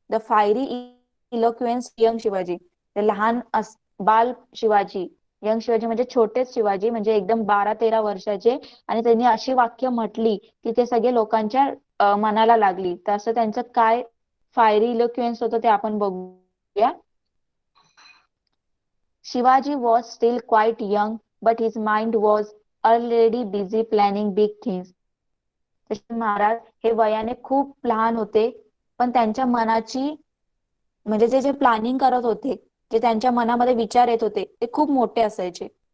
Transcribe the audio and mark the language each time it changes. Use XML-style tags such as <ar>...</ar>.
<en>the fiery eloquence young Shivaji,</en> <mr>ते बाल Shivaji, young Shivaji म्हणजे छोटेच शिवाजी, म्हणजे एकदम 12-13 वर्षाचे, आणि त्यांनी अशी वाक्य म्हटली की ते सगळे लोकांच्या मनाला लागली. तर असं त्यांचं काय फायरी इलोक्वेन्स होतं ते आपण बघूया.</mr> <en>Shivaji was still quite young, but his mind was already busy planning big things.</en> <mr>Shivaji Maharaj हे वयाने खूप लहान होते, पण त्यांच्या मनाची म्हणजे जे जे प्लॅनिंग करत होते, जे त्यांच्या मनामध्ये विचार येत होते ते खूप मोठे असायचे.</mr>